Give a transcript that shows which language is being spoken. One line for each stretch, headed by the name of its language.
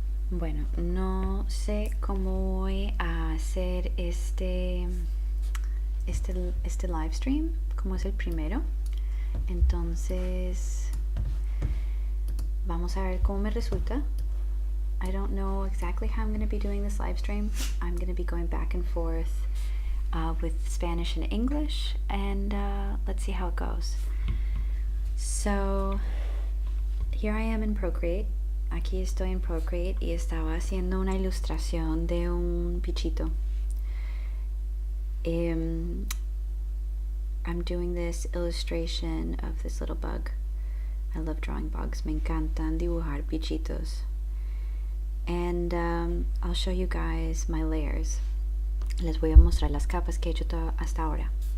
Spanish: Bueno, no sé cómo voy a hacer este live stream, como es el primero. Entonces, vamos a ver cómo me resulta.
English: I don't know exactly how I'm going to be doing this live stream. I'm going to be going back and forth with Spanish and English, and let's see how it goes. So, here I am in Procreate.
Spanish: Aquí estoy en Procreate y estaba haciendo una ilustración de un bichito.
English: I'm doing this illustration of this little bug. I love drawing bugs.
Spanish: Me encantan dibujar bichitos.
English: And I'll show you guys my layers.
Spanish: Les voy a mostrar las capas que he hecho hasta ahora.